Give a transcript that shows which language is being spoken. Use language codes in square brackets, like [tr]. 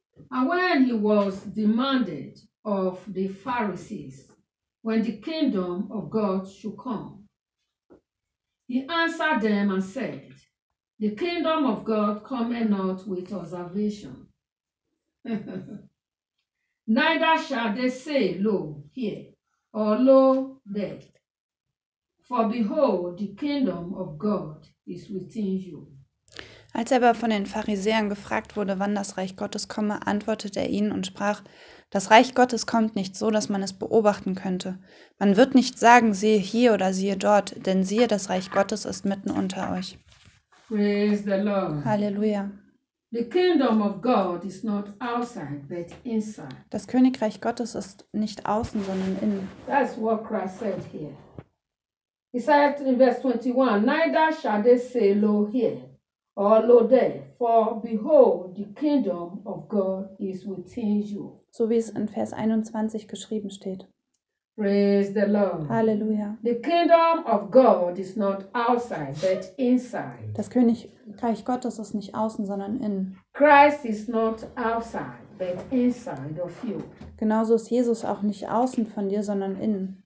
[en] And when he was demanded of the Pharisees when the kingdom of God should come, he answered them and said, "The kingdom of God cometh not with observation. Neither shall they say, Lo here, or Lo there. For behold, the kingdom of God is within you." [de] Als er aber von den Pharisäern gefragt wurde, wann das Reich Gottes komme, antwortete er ihnen und sprach: Das Reich Gottes kommt nicht so, dass man es beobachten könnte. Man wird nicht sagen, siehe hier oder siehe dort, denn siehe, das Reich Gottes ist mitten unter euch. [en] Praise the Lord. [de] Halleluja. [en] The kingdom of God is not outside, but inside. [de] Das Königreich Gottes ist nicht außen, sondern innen. [en] That's what Christ said here. He said in verse 21, neither shall they say, Lo here, or Lo there, for behold, the kingdom of God is within you. [de] So wie es in Vers 21 geschrieben steht. [en] Praise the Lord. [de] Halleluja. [en] The kingdom of God is not outside, but inside. [de] Das Königreich Gottes ist nicht außen, sondern innen. [en] Christ is not outside, but inside of you. [de] Genauso ist Jesus auch nicht außen von dir, sondern innen.